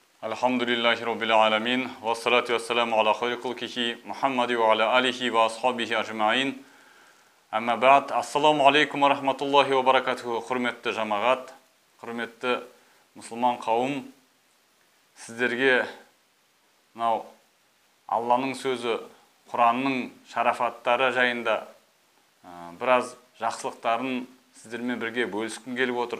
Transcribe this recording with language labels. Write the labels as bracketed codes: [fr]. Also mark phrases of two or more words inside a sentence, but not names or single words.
[ar] الحمد لله رب العالمين والصلاة والسلام على خير خلقه محمد وعلى آله وأصحابه أجمعين. أما بعد. السلام عليكم ورحمة الله وبركاته. [kk] Құрметті жамағат, құрметті мұсылман қауым, сіздерге Алланың сөзі, Құранның шарафаттары жайында біраз жақсылықтарын сіздермен бірге бөліскім келіп отыр.